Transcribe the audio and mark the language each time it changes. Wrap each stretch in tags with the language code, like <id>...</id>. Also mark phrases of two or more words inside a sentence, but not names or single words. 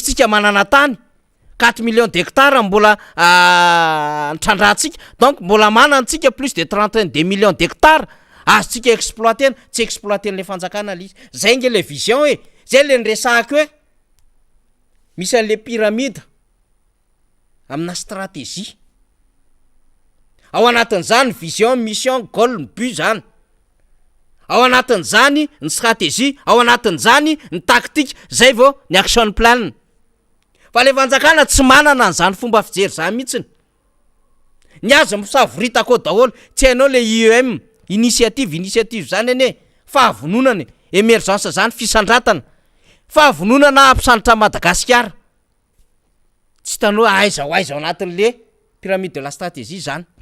<mg>tsika manana tany 4</mg> <fr>millions d'hectares</fr> <mg>mbola trandrahantsika donc mbola manantsika</mg> <fr>plus de 32 millions d'hectares</fr> <mg>azotsika exploiter tsy exploiter le fanjakana le izy zay nge le vision e zay le nresahako hoe misy an'le pyramide amina stratégie ao anatin'izany</mg> <fr>vision mission</fr> <en>goal but</en> <mg>zany ao anatin'izany ny stratégie ao anatin'izany ny tactique zay vao ny</mg> <en>action plan</en> <mg>fa le fanjakana tsy manana an'izany fomba fijery zany mihitsiny ny azo misavoritako daholo tsy hainao le IEM initiative zany ane fahavononany émergence zany fisandratana fahavononana ampisandratra Madagasikara tsy hitanao aiza ao anatin'le</mg> <fr>pyramide de la stratégie</fr> <mg>zany</mg>